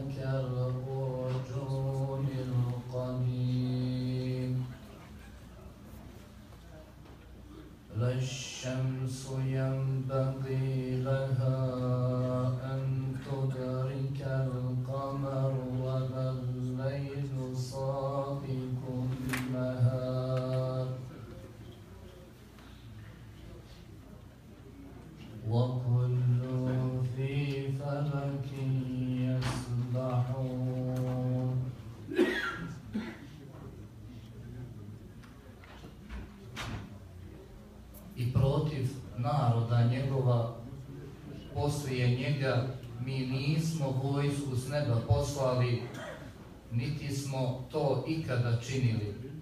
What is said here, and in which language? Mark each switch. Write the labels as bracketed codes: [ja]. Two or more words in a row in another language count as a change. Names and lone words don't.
[ar] كالعرجون القديم لا الشمس ينبغي لها أن تدرك القمر ولا الليل سابق النهار وكل في فلك [bs] يسبحون I protiv naroda njegova poslije njega mi nismo vojsku s neba poslali, niti smo to ikada činili.